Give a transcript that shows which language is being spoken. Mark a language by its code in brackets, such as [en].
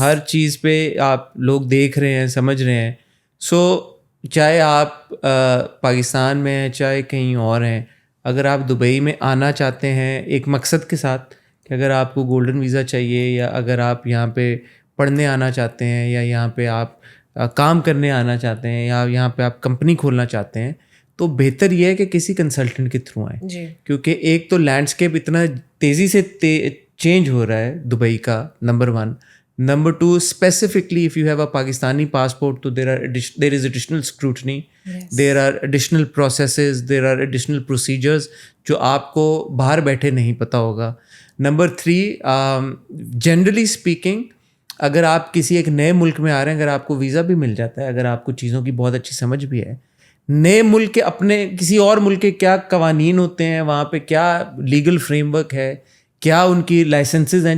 [hi] हर चीज पे आप लोग देख रहे हैं, समझ रहे हैं. सो चाहे आप पाकिस्तान में हैं चाहे कहीं और हैं, अगर आप दुबई में आना चाहते हैं एक मकसद के साथ कि अगर आपको गोल्डन वीज़ा चाहिए या अगर आप यहाँ पे पढ़ने आना चाहते हैं या यहाँ पे आप काम करने आना चाहते हैं या यहाँ पे आप कंपनी खोलना चाहते हैं, तो बेहतर ये है कि किसी कंसल्टेंट के थ्रू आएँ. क्योंकि एक तो लैंडस्केप इतना तेज़ी से चेंज हो रहा है दुबई का, number 1. [en] Number 2, specifically if you have a Pakistani passport, so there is additional scrutiny. Yes. There are additional processes, there are additional procedures [hi] जो आपको बाहर बैठे नहीं पता होगा. [en] Number 3, generally speaking, [hi] अगर आप किसी एक नए मुल्क में आ रहे हैं, अगर आपको वीज़ा भी मिल जाता है, अगर आपको चीज़ों की बहुत अच्छी समझ भी है, नए मुल्क के अपने किसी और मुल्क के क्या कवानीन होते हैं, वहाँ पे क्या लीगल फ्रेमवर्क है, क्या उनकी लाइसेंसेज हैं.